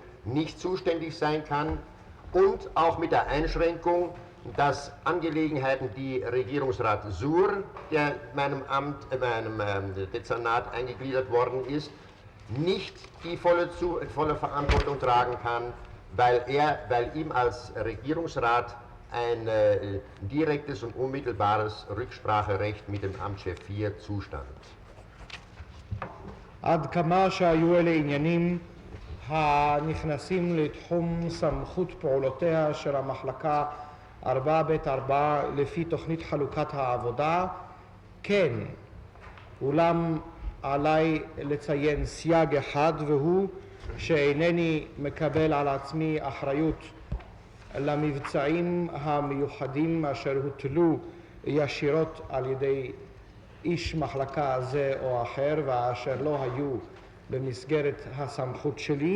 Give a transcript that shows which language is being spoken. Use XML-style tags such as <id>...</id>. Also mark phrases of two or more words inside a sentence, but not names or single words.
<de>nicht zuständig sein kann, und auch mit der Einschränkung, dass Angelegenheiten, die Regierungsrat Suhr, der meinem Dezernat eingegliedert worden ist, nicht die volle Verantwortung tragen kann, weil ihm als Regierungsrat ein direktes und unmittelbares Rückspracherecht mit dem Amtschef 4 zustand.</de> <he>עד כמה שהיו אלה עניינים הנכנסים לתחום סמכות פעולותיה של המחלקה 4ב4 לפי תוכנית חלוקת העבודה, כן, אולם עליי לציין סייג אחד, והוא שאינני מקבל על עצמי אחריות למבצעים המיוחדים אשר הוטלו ישירות על ידי איש מחלקה זה או אחר ואשר לא היו במסגרת הסמכות שלי.</he>